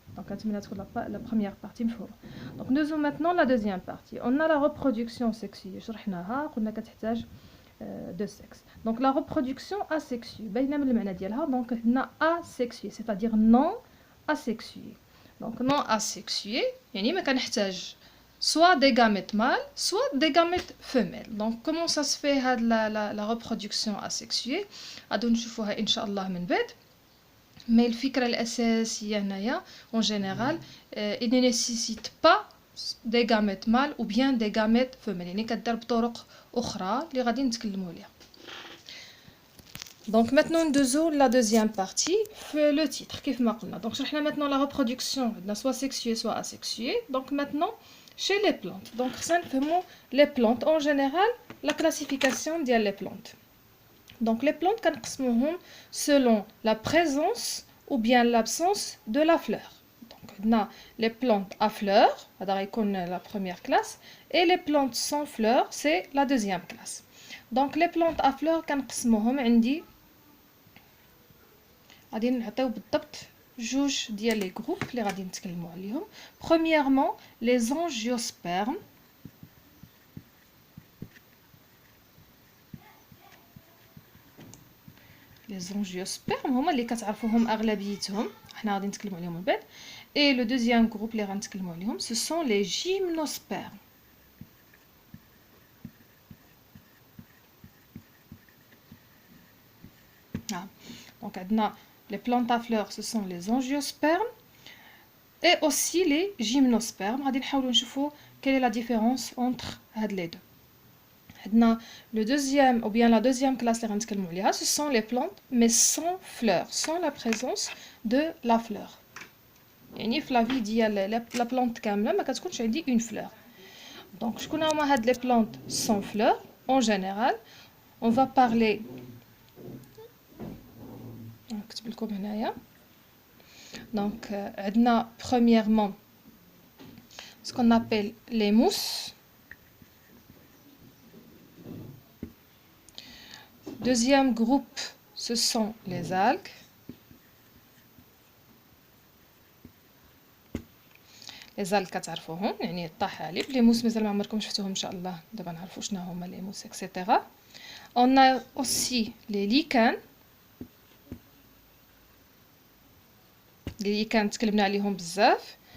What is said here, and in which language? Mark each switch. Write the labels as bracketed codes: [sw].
[fr] Donc [ar] كنتمنى تكون [fr] la première partie مفهومة. Donc nous maintenant la deuxième partie. On a la reproduction sexuée. [ar] شرحناها قلنا كتحتاج [fr] deux sexes. Donc la reproduction asexuée [ar] باينة من المعنى ديالها. [fr] Donc هنا asexuée c'est-à-dire non asexuée. Donc non asexué [ar] يعني ما كنحتاج [fr] soit des gamètes mâles soit des gamètes femelles. Donc comment ça se fait هاد la reproduction asexuée؟ [ar] غادي نشوفوها ان شاء الله من بعد. [fr] mais الفكرة الأساسية هنايا en général il ne nécessite pas des gamètes mâles ou bien des gamètes femelles، [ar] يعني كدار بطرق أخرى اللي غادي نتكلموا عليها. [fr] Donc maintenant nous la deuxième partie le titre [ar] كيف ما قلنا. [fr] Donc شرحنا maintenant la reproduction soit sexuée soit asexuée. Donc maintenant chez les plantes. Donc [ar] خصنا نفهموا [fr] les plantes en général la classification ديال les plantes. Donc les plantes [ar] كنقسموهم [fr] selon la présence ou bien l'absence de la fleur. Donc on a les plantes à fleurs هذا غيكون la première classe, et les plantes sans fleurs c'est la deuxième classe. [ar] Donc [fr] les plantes à fleurs [ar] كنقسموهم عندي غادي نعطيو بالضبط جوج ديال لي جروب اللي غادي نتكلموا عليهم. [fr] premièrement les angiospermes. [ar] les angiospermes هما اللي كتعرفوهم اغلبيتهم، حنا غادي نتكلموا عليهم من بعد. [fr] et le deuxième groupe [ar] اللي غنتكلموا عليهم [fr] ce sont les gymnospermes. Donc عندنا les plantes à fleurs ce sont les angiospermes et aussi les gymnospermes. [ar] غادي نحاولوا نشوفوا [fr] quelle est la différence entre هاد les deux. عندنا le deuxième ou bien la deuxième classe [ar] اللي غنتكلموا عليها [fr] ce sont les plantes mais sans fleurs, sans la présence de la fleur. [ar] يعني في la vie ديال la plante كامله ما كتكونش عندي [fr] une fleur. Donc [ar] شكون هما [fr] هاد les plantes sans fleurs? En général, on va parler [ar] نكتب لكم هنايا. [fr] Donc عندنا premièrement ce qu'on appelle les mousses. Deuxième groupe, ce sont les algues. Les algues [ar] كتعرفوهم يعني الطحالب. [fr] Les mousses [ar] مازال ما عمركم شفتوهم ان شاء الله. دابا نعرفوا شنو هما les mousses etc. [fr] On a aussi les lichens. [ar] Les lichens تكلمنا عليهم بزاف.